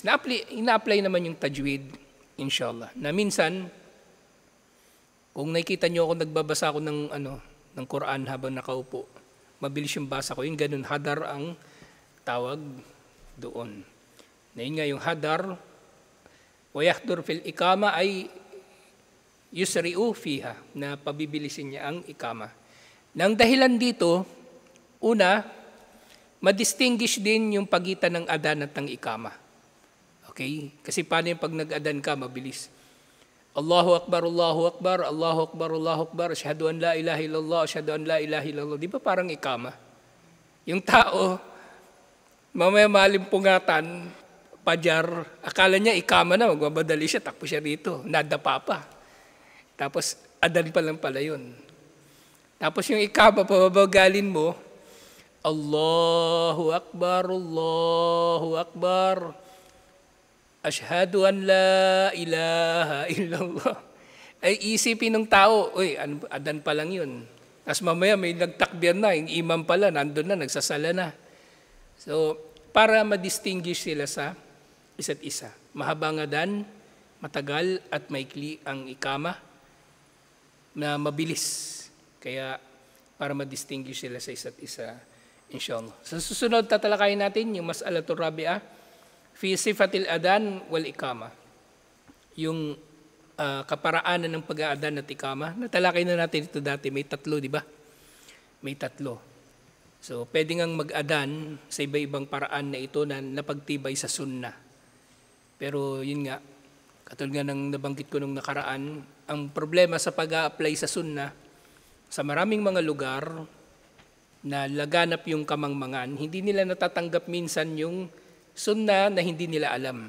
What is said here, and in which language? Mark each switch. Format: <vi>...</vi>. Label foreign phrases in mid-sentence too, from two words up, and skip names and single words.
<tl>Ina-apply naman yung tajwid, inshallah. Na minsan, kung nakikita nyo ako nagbabasa ako ng Quran habang nakaupo, mabilis yung basa ko, yung ganun, hadar ang tawag doon. Na yun nga yung hadar,</tl> <ar>ويحدر في الإقامة أي يسرع فيها,</ar> <tl>na pabibilisin niya ang ikama. Nang dahilan dito, una, madistinguish din yung pagitan ng adan at ng ikama. Okay? Kasi paano yung pag nag-adan ka, mabilis.</tl> <ar>الله أكبر، الله أكبر، الله أكبر، الله أكبر, أشهد أن لا إله إلا الله، أشهد أن لا إله إلا الله.</ar> <tl>Di ba parang ikama? Yung tao, mamaya malimpungatan, pajar, akala niya ikama na, magbabadali siya, takpo siya rito, nadapa pa. Tapos adan pa lang pala yun. Tapos yung ikama, pababagalin mo,</tl> <ar>الله أكبر، الله أكبر، أشهد أن لا إله إلا الله.</ar> <tl>Ay isipin ng tao, adan pa lang yun. Tapos mamaya may nagtakbir na, yung imam pala, nandun na, nagsasala na. So, para ma-distinguish sila sa isa't isa. Mahabang adan, matagal at maikli ang ikama na mabilis. Kaya para ma-distinguish sila sa isa't isa, inshallah. Sa susunod, tatalakayin natin yung</tl> <ar>المسألة الرابعة في صفة الأذان والإقامة.</ar> <tl>Yung kaparaanan ng pag-aadan at ikama. Natalakay na natin ito dati. May 3, di ba? May 3. So, pwede ngang mag-adan sa iba-ibang paraan na ito na napagtibay sa sunnah. Pero yun nga, katulad nga ng nabanggit ko nung nakaraan, ang problema sa pag-a-apply sa sunnah, sa maraming mga lugar na laganap yung kamangmangan, hindi nila natatanggap minsan yung sunnah na hindi nila alam.</tl>